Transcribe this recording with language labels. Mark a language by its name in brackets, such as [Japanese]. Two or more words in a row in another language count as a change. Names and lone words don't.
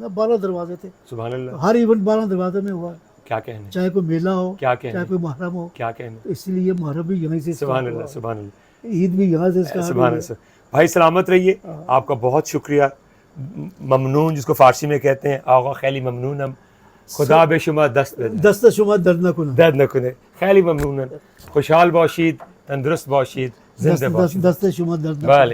[Urdu] 12 دروازے تھے. سبحان اللہ. ہر ایونٹ 12 دروازے میں ہوا. کیا کہنے، چاہے کوئی میلہ ہو، کیا کہنے، چاہے کوئی محرم ہو. کیا کہنے. تو اس لیے محرم بھی یہیں سے سبحان اللہ. سبحان اللہ. عید بھی یہاں سے اسٹارٹ سبحان اللہ. بھائی سلامت رہیے. آپ کا بہت شکریہ. ممنون جس کو فارسی میں کہتے ہیں، [Persian] آقا خیلی ممنونم، خدا بے شمار دست شما درد نہ کن. درد نکنه. خیلی ممنونم. خوشحال باشید، تندرست باشید، زنده باشید. دست شما درد نہ کن. بله.